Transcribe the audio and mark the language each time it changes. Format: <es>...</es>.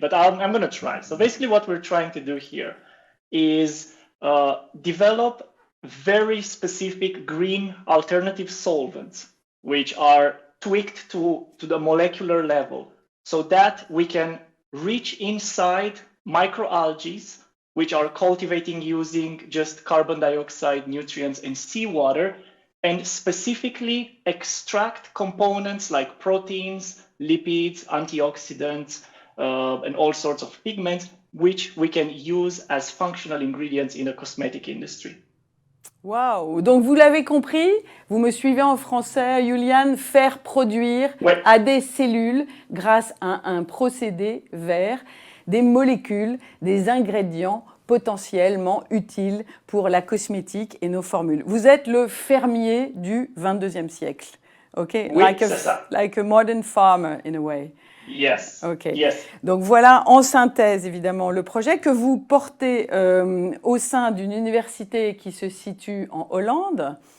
<en>But I'm going to try. So basically, what we're trying to do here is develop very specific green alternative solvents, which are tweaked to the molecular level, so that we can reach inside microalgae, which are cultivating using just carbon dioxide, nutrients, and seawater, and specifically extract components like proteins, lipids, antioxidants, and all sorts of pigments, which we can use as functional ingredients in the cosmetic industry. Waouh!</en> <fr>Donc vous l'avez compris, vous me suivez en français, Julian, faire produire Ouais. à des cellules grâce à un procédé vert des molécules, des ingrédients potentiellement utiles pour la cosmétique et nos formules. Vous êtes le fermier du 22e siècle, ok? Oui, c'est ça.</fr> <en>Like a modern farmer in a way. Yes. Ok. Yes.</en> <fr>Donc voilà, en synthèse évidemment, le projet que vous portez au sein d'une université qui se situe en Hollande.</fr>